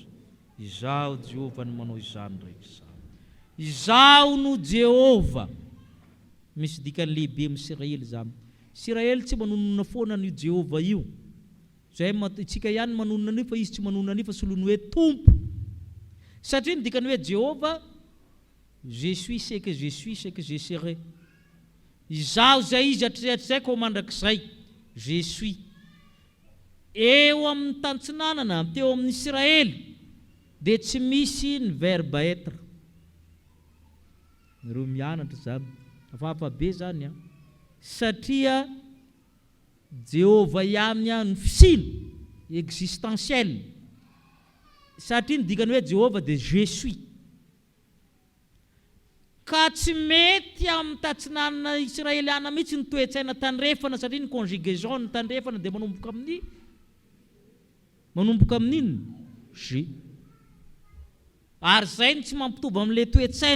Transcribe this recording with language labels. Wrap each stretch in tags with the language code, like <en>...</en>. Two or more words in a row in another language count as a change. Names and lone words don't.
<mg>Izaho Jehovah no manao izany rehetra izany. Izaho no Jehovah. Misy dikany lehibe amin'ny Israely zany. Israely tsy manonona foana ny Jehovah io. Zay tsika ihany manonona an'io fa izy tsy manonona an'io fa solony hoe tompo. Satria ny dikany hoe Jehovah,</mg> <fr>je suis ce que je suis, ce que je serai.</fr> <mg>Izaho zay izy hatrizay ko mandrakizay.</mg> <fr>Je suis.</fr> <mg>Eo amin'ny tantsinanana teo amin'ny Israely dia tsy misy ny</mg> <fr>verbe être.</fr> <mg>Ireo mianatra zany. Hafahafa be zany satria Jehovah ihany ny fisiny existentiel. Satria ny dikany hoe Jehovah dia</mg> <fr>je suis.</fr> <mg>Ka tsy mety amin'ny tantsinanana israeliana mihitsy ny toetsaina tandrefana satria ny conjugaison ny tandrefana dia manomboka amin'inona? Je. Ary zay ny tsy mampitovy amin'ilay toetsaina.</mg>